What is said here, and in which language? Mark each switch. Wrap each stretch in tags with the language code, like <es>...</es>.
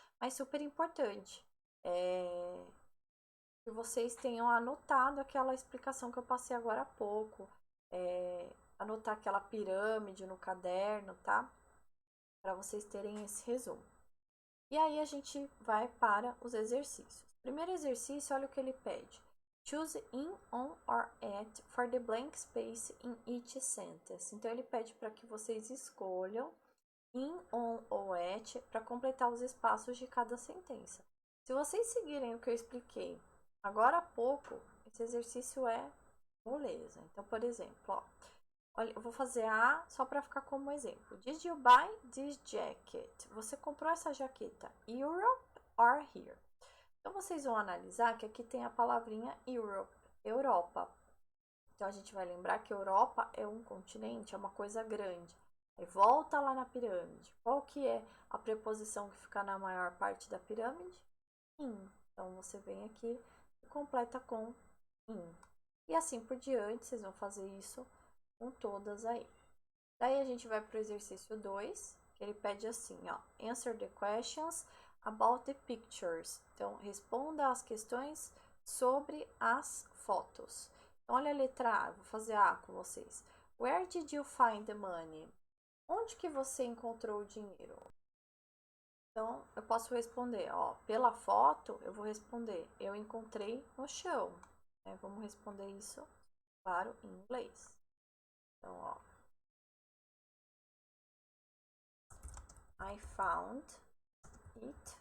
<pt>Mas super importante, que vocês tenham anotado aquela explicação que eu passei agora há pouco, anotar aquela pirâmide no caderno, tá? Para vocês terem esse resumo. E aí a gente vai para os exercícios. Primeiro exercício, olha o que ele pede.</pt> <en>Choose in, on or at for the blank space in each sentence.</en> <pt>Então ele pede para que vocês escolham in, on ou at para completar os espaços de cada sentença. Se vocês seguirem o que eu expliquei agora há pouco, esse exercício é moleza. Então, por exemplo, ó, olha, eu vou fazer A só para ficar como exemplo.</pt> <en>Did you buy this jacket?</en> <pt>Você comprou essa jaqueta</pt> <en>Europe or here?</en> <pt>Então, vocês vão analisar que aqui tem a palavrinha Europe, Europa. Então, a gente vai lembrar que Europa é um continente, é uma coisa grande. Aí, volta lá na pirâmide. Qual que é a preposição que fica na maior parte da pirâmide? In. Então, você vem aqui e completa com in. E assim por diante, vocês vão fazer isso com todas aí. Daí a gente vai para o exercício 2, que ele pede assim, ó,</pt> <en>answer the questions about the pictures.</en> <pt>Então, responda as questões sobre as fotos. Então, olha a letra A, vou fazer A com vocês.</pt> <en>Where did you find the money?</en> <pt>Onde que você encontrou o dinheiro? Então, eu posso responder, ó, pela foto, eu vou responder, eu encontrei no chão. Vamos responder isso, claro, em inglês. Então, ó,</pt> <en>I found it.</en>